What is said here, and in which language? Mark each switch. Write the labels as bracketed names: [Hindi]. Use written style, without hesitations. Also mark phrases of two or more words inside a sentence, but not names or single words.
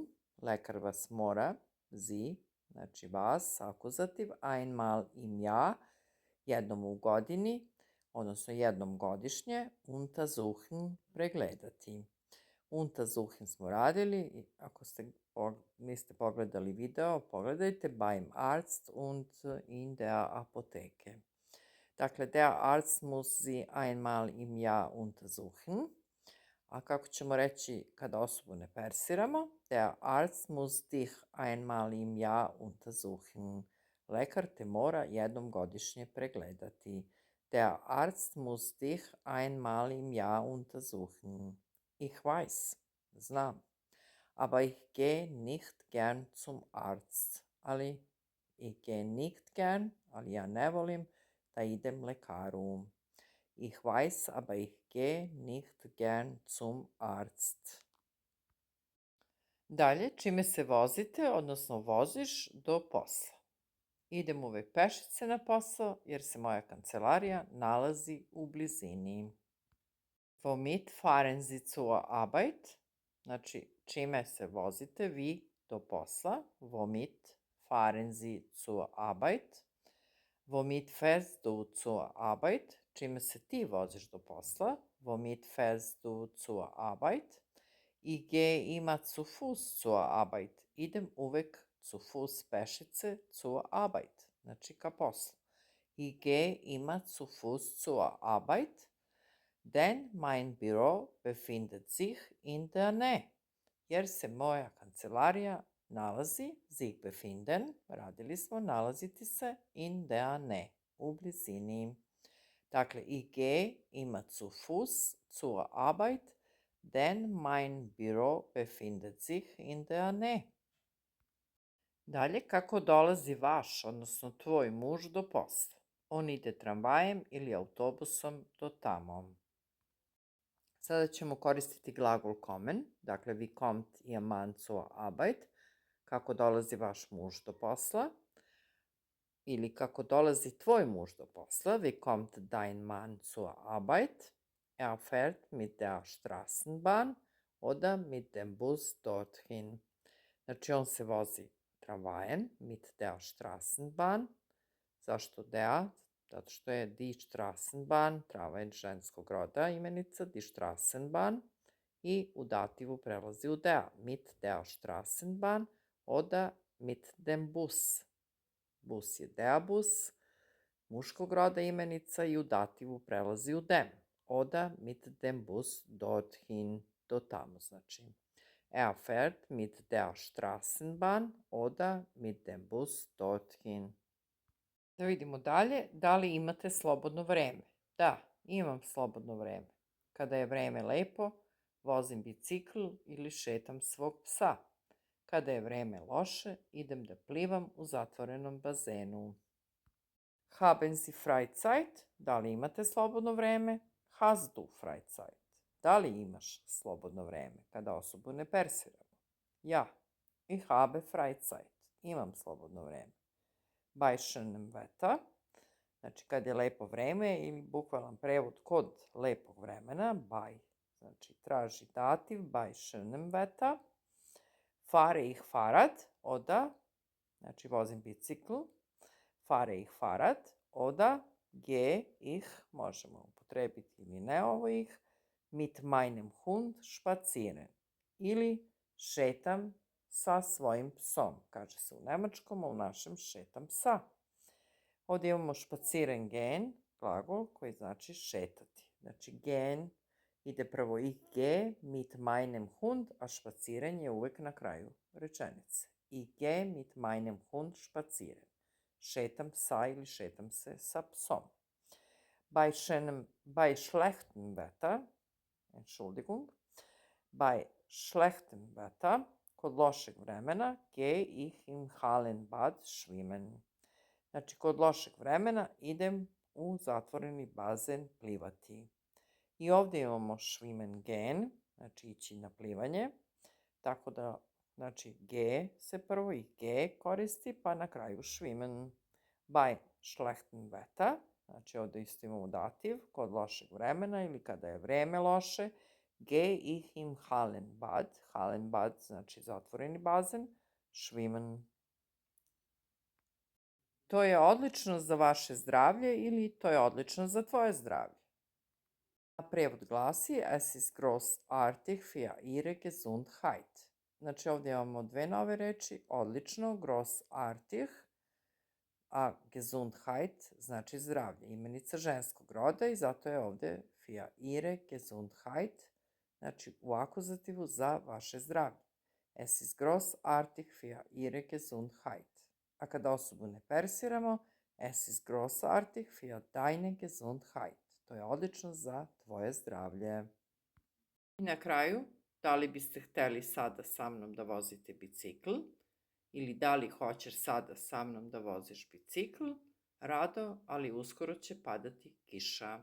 [Serbian] Lekar vas mora, Sie, znači vas, akuzativ, [German] einmal im Jahr, [Serbian] jednom u godini, odnosno jednom godišnje, untersuchen, pregledati. Untersuchen smo radili i ako niste pogledali video, pogledajte [German] beim Arzt und in der Apotheke. Dakle, der Arzt muss Sie einmal im Jahr untersuchen. [Serbian] A kako ćemo reći kada osobu ne persiramo? [German] Der Arzt muss dich einmal im Jahr untersuchen. [Serbian] Lekar te mora jednom godišnje pregledati. [German] Der Arzt muss dich einmal im Jahr untersuchen. Ich weiß, znam. Aber ich gehe nicht gern zum Arzt. Ali ich gehe nicht gern, [Serbian] ali ja ne volim da idem lekaru. [German] Ich weiß, aber ich gehe nicht gern zum Arzt. [Serbian] Dalje, čime se vozite, odnosno voziš do posla. Idem uvek pešice na posao, jer se moja kancelarija nalazi u blizini. [German] Womit fahren Sie zur Arbeit? [Serbian] Znači, čime se vozite vi do posla? [German] Womit fahren Sie zur Arbeit? Womit fährst du zur Arbeit? [Serbian] Čime se ti voziš do posla? [German] Womit fährst du zur Arbeit? Ich gehe immer zu Fuß zur Arbeit. [Serbian] Idem uvek [German] zu Fuß pešice zur Arbeit. [Serbian] znači ka poslu. [German] Ich gehe immer zu Fuß zur Arbeit, denn mein Büro befindet sich in der Nähe. [Serbian] Jer se moja kancelarija nalazi, [German] sich befinden, [Serbian] radili smo, nalaziti se, [German] in der Nähe, [Serbian] u blizini. Dakle, [German] ich gehe immer zu Fuß zur Arbeit, denn mein Büro befindet sich in der Nähe. [Serbian] Dalje, kako dolazi vaš, odnosno tvoj muž do posla? On ide tramvajem ili autobusom do tamo. Sada ćemo koristiti glagol kommen, dakle, [German] wie kommt Ihr Mann zur Arbeit, [Serbian] kako dolazi vaš muž do posla, ili kako dolazi tvoj muž do posla, [German] wie kommt dein Mann zur Arbeit, er fährt mit der Straßenbahn oder mit dem Bus dorthin. [Serbian] Znači, on se vozi tramvajem, [German] mit der Straßenbahn. [Serbian] Zašto der? Zato što je [German] die Straßenbahn, [Serbian] tramvaj ženskog roda imenica, [German] die Straßenbahn, [Serbian] i u dativu prelazi u der, [German] mit der Straßenbahn, oder mit dem Bus. [Serbian] Bus je [German] der Bus, [Serbian] muškog roda imenica, i u dativu prelazi u dem, [German] oder mit dem Bus dorthin, [Serbian] do tamo znači. [German] Er fährt mit der Straßenbahn oder mit dem Bus dorthin. [Serbian] Da vidimo dalje, da li imate slobodno vreme? Da, imam slobodno vreme. Kada je vreme lepo, vozim bicikl ili šetam svog psa. Kada je vreme loše, idem da plivam u zatvorenom bazenu. [German] Haben Sie Freizeit? [Serbian] Da li imate slobodno vreme? [German] Hast du Freizeit? [Serbian] Da li imaš slobodno vreme? Kada osobu ne persiramo. [German] Ja, ich habe Freizeit. [Serbian] Imam slobodno vreme. [German] Bei schönem Wetter, [Serbian] znači kad je lepo vreme, ili bukvalan prevod kod lepog vremena, bei, znači traži dativ, [German] bei schönem Wetter. Fahre ich Fahrrad, oder, [Serbian] znači vozim bicikl, [German] fahre ich Fahrrad, oder gehe ich, [Serbian] možemo upotrebiti ili ne ovo ih, [German] mit meinem Hund spazieren, [Serbian] ili šetam sa svojim psom. Kaže se u nemačkom, a u našem šetam psa. Ovdje imamo [German] spazieren gehen, [Serbian] glagol koji znači šetati. Znači gehen ide prvo [German] ich gehe mit meinem Hund, [Serbian] a spazieren je uvek na kraju rečenice. [German] Ich gehe mit meinem Hund spazieren. [Serbian] Šetam psa ili šetam se sa psom. [German] Bei schlechtem Wetter, Entschuldigung, bei schlechtem Wetter, [Serbian] kod lošeg vremena, [German] gehe ich im Hallenbad schwimmen. [Serbian] Znači, kod lošeg vremena idem u zatvoreni bazen plivati. I ovdje imamo [German] schwimmen gehen, [Serbian] znači ići na plivanje, tako da, znači, gehe se prvo i gehe koristi, pa na kraju schwimmen. [German] Bei schlechtem Wetter, [Serbian] znači ovdje isto imamo dativ, kod lošeg vremena ili kada je vreme loše, [German] gehe ich im Hallenbad. [Serbian] Hallenbad znači zatvoreni bazen. Schwimmen. To je odlično za vaše zdravlje ili to je odlično za tvoje zdravlje. Prevod glasi [German] Es ist großartig für ihre Gesundheit. [Serbian] Znači ovdje imamo dve nove reči, odlično, großartig, a Gesundheit znači zdravlje, imenica ženskog roda i zato je ovdje [German] für ihre Gesundheit, [Serbian] znači u akuzativu za vaše zdravlje. [German] Es ist großartig für ihre Gesundheit. [Serbian] A kada osobu ne persiramo, [German] es ist großartig für deine Gesundheit. [Serbian] To je odlično za tvoje zdravlje. I na kraju, da li biste hteli sada sa mnom da vozite bicikl? Ili da li hoćeš sada sa mnom da voziš bicikl? Rado, ali uskoro će padati kiša.